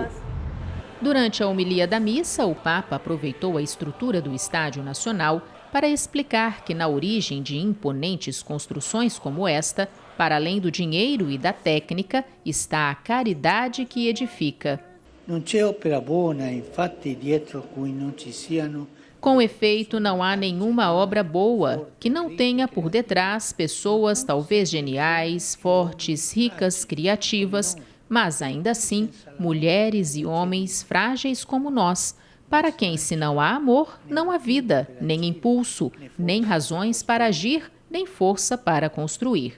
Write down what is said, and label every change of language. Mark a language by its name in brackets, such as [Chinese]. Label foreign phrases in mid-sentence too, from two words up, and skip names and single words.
[Portuguese] Durante a homilia da missa, o Papa aproveitou a estrutura do Estádio Nacional para explicar que na origem de imponentes construções como esta, para além do dinheiro e da técnica, está a caridade que edifica. [Italian] Não c'è opera buona, infatti, dietro cui non ci siano. [Portuguese] Com efeito, não há nenhuma obra boa que não tenha por detrás pessoas talvez geniais, fortes, ricas, criativas, mas ainda assim, mulheres e homens frágeis como nós, para quem, se não há amor, não há vida, nem impulso, nem razões para agir, nem força para construir.